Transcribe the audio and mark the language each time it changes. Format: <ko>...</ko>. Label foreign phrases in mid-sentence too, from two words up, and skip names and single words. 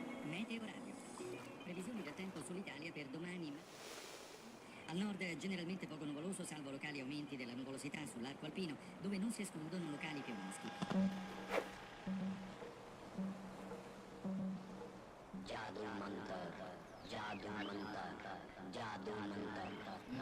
<it>Meteoradio. Previsioni del tempo sull'Italia per domani. Al nord generalmente poco nuvoloso, salvo locali aumenti della nuvolosità sull'arco alpino, dove non si escludono locali piovaschi.</it> <hi>जादू मंतर, जादू मंतर, जादू मंतर.</hi>